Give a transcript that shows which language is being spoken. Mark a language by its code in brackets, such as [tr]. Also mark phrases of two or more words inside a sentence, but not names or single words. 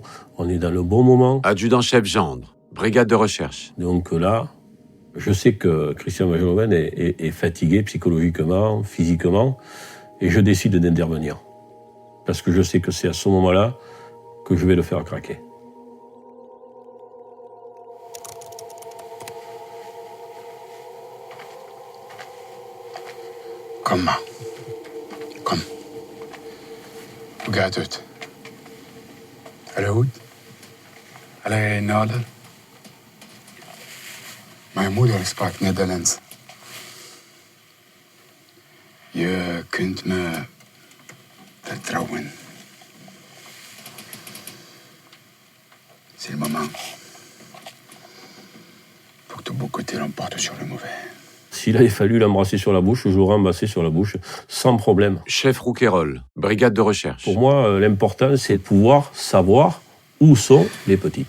[fr] On est dans le bon moment. Adjudant-chef Gendre, brigade de recherche. Donc là, je sais que Christian van Geloven est fatigué psychologiquement, physiquement. Et je décide d'intervenir. Parce que je sais que c'est à ce moment-là que je vais le faire craquer. [nl] Kom maar. Kom. Hoe gaat het? Alles goed? Alles in orde? Mijn moeder sprak Nederlands. Je kunt me vertrouwen. [fr] C'est le moment. Faut que ton beau côté l'emporte sur le mauvais. S'il avait fallu l'embrasser sur la bouche, je l'aurais embrassé sur la bouche, sans problème. Chef Rouquayrol, brigade de recherche. Pour moi, l'important, c'est de pouvoir savoir où sont les petites.